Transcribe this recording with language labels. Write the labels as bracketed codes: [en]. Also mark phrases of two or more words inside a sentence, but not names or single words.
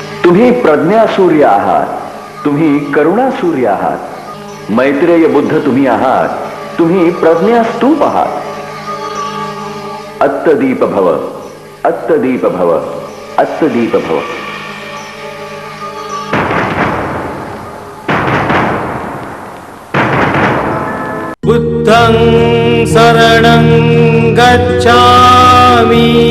[mr] तुम्ही प्रज्ञा सूर्य आहात, तुम्ही करुणा सूर्य आहात. मैत्रेय बुद्ध तुम्ही आहात, तुम्ही प्रज्ञा स्तूप आहात. [pi] अत्तदीप भव, अत्तदीप भव, अत्तदीप भव. बुद्धं शरणं गच्छामि